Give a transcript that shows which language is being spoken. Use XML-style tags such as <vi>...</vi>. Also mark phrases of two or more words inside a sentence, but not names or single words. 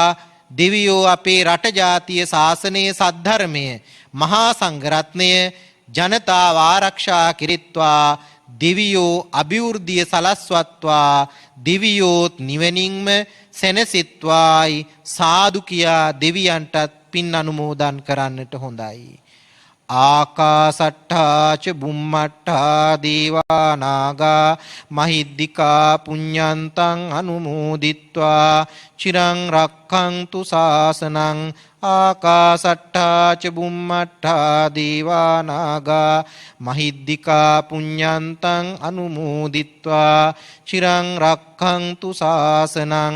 <si>දෙවියෝ අපේ රට ජාතිය ශාසනය සද්ධර්මය මහා සංඝරත්නය ජනතාව ආරක්ෂා කෙරෙත්වා. දෙවියෝ අභිවෘද්ධිය සලස්වත්වා. දෙවියෝත් නිවනින්ම සැනසෙත්වායි සාදු කියා දෙවියන්ටත් පින් අනුමෝදන් කරන්නට හොඳයි.</si> <pi>ආකාසට්ඨා ච බුම්මට්ඨා දේවා නාග මහිද්దికා පුඤ්ඤන්තං අනුමෝදිත්වා චිරං රක්ඛන්තු ශාසනං. ආකාසට්ඨා ච බුම්මට්ඨා දේවා නාග මහිද්దికා පුඤ්ඤන්තං අනුමෝදිත්වා චිරං රක්ඛන්තු ශාසනං.</pi>